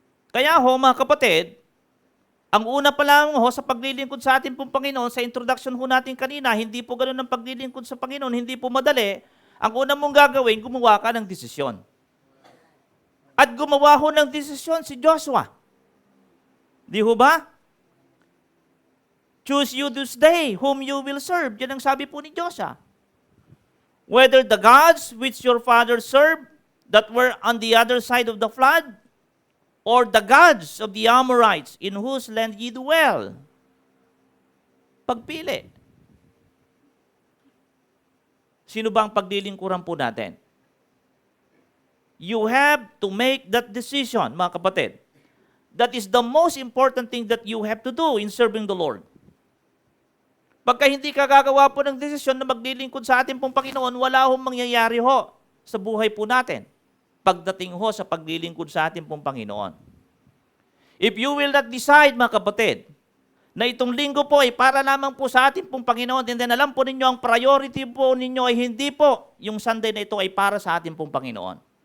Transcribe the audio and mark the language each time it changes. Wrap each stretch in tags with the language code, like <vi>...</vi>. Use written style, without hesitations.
<tl>Kaya ho, mga kapatid, ang una pa lang ho sa paglilingkod sa ating pong Panginoon, sa introduction ho natin kanina, hindi po ganun ang paglilingkod sa Panginoon, hindi po madali. Ang una mong gagawin, gumawa ka ng desisyon. At gumawa ho ng desisyon si Joshua. Di ho ba?</tl> <en>Choose you this day whom you will serve.</en> <tl>Yan ang sabi po ni Joshua.</tl> <en>Whether the gods which your fathers served that were on the other side of the flood, or the gods of the Amorites in whose land ye dwell.</en> <tl>Pagpili. Sino ba ang paglilingkuran po natin?</tl> <en>You have to make that decision, mga kapatid. That is the most important thing that you have to do in serving the Lord.</en> <tl>Pagka hindi ka gagawa po ng desisyon na maglilingkod sa ating pong Panginoon, wala hong mangyayari ho sa buhay po natin pagdating ho sa paglilingkod sa ating pong Panginoon.</tl> <en>If you will not decide,</en> <tl>mga kapatid, na itong linggo po ay para lamang po sa ating pong Panginoon, and then alam po ninyo, ang priority po ninyo ay hindi po yung Sunday na ito ay para sa ating pong Panginoon.</tl>